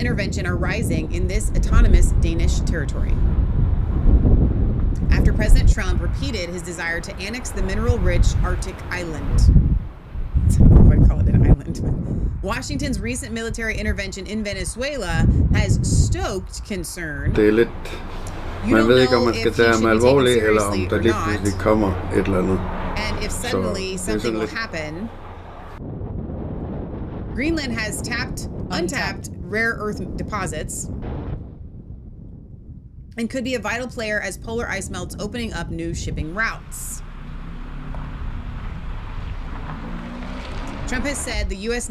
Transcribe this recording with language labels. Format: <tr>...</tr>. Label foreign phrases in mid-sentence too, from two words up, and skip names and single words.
<en>intervention are rising in this autonomous Danish territory. After President Trump repeated his desire to annex the mineral-rich Arctic island. I don't know why I call it an island. Washington's recent military intervention in Venezuela has stoked concern.</en> <da>Det er lidt Man ved ikke, om man skal tage ham alvorligt, eller om der lige pludselig kommer et eller andet.</da> <en>And if suddenly something will happen, Greenland has untapped rare earth deposits and could be a vital player as polar ice melts, opening up new shipping routes. Trump has said the U.S.</en>